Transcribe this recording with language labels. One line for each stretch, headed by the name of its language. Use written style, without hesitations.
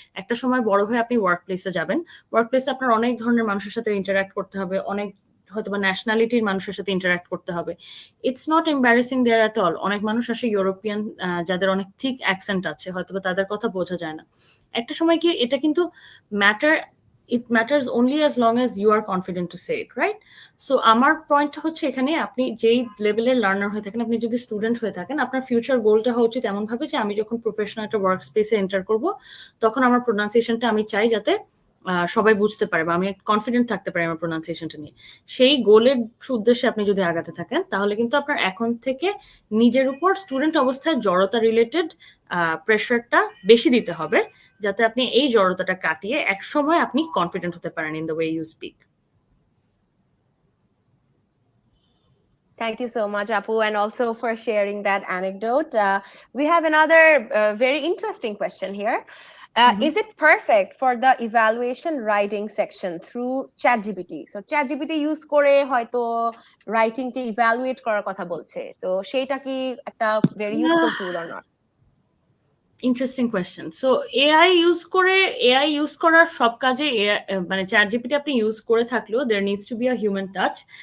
Bangla: একটা সময় বড় হয়ে আপনি ওয়ার্ক প্লেসে যাবেন, ওয়ার্ক প্লেসে আপনার অনেক ধরনের মানুষের সাথে ইন্টারাক্ট করতে হবে, অনেক হয়তো বা ন্যাশনালিটির মানুষের সাথে ইন্টারাক্ট করতে হবে।
English: It's not embarrassing there at all.
Bangla: অনেক মানুষ আসে ইউরোপিয়ান, যাদের অনেক থিক অ্যাকসেন্ট আছে, হয়তো বা তাদের কথা বোঝা যায় না। একটা সময় কি এটা কিন্তু matter
English: it matters only as long as you are confident to say it, right?
Bangla: So আমার পয়েন্টটা হচ্ছে এখানে আপনি যেই লেভেলের লার্নার হয়ে থাকেন, আপনি যদি স্টুডেন্ট হয়ে থাকেন, আপনার ফিউচার গোলটা হওয়া উচিত এমন ভাবে যে আমি যখন প্রফেশনাল একটা ওয়ার্ক স্পেসে এন্টার করব তখন আমার প্রোনাউন্সিয়েশনটা আমি চাই যাতে সবাই বুঝতে পারে বা আমি কনফিডেন্ট থাকতে পারি আমার প্রোনাউন্সিয়েশনটা নিয়ে। সেই গোলের উদ্দেশ্যে আপনি যদি আগাতে থাকেন তাহলে কিন্তু আপনার এখন থেকে নিজের উপর স্টুডেন্ট অবস্থায় জড়তা রিলেটেড প্রেশারটা বেশি দিতে হবে, যাতে আপনি এই জড়তাটা কাটিয়ে এক সময় আপনি কনফিডেন্ট হতে পারেন
English: In the way you speak. Thank you so much, Apu, and also for sharing that anecdote. We have another very interesting question here. Is it perfect for the evaluation writing section through ChatGPT?
Bangla: So ChatGPT use করে হয়তো writing কে evaluate করার কথা বলছে, তো সেটা কি একটা
English: very useful tool or not? Interesting question.
Bangla: So AI use করার সব কাজে মানে চ্যাট জিপিটি আপনি ইউজ করে থাকলেও
English: There needs to be a human touch.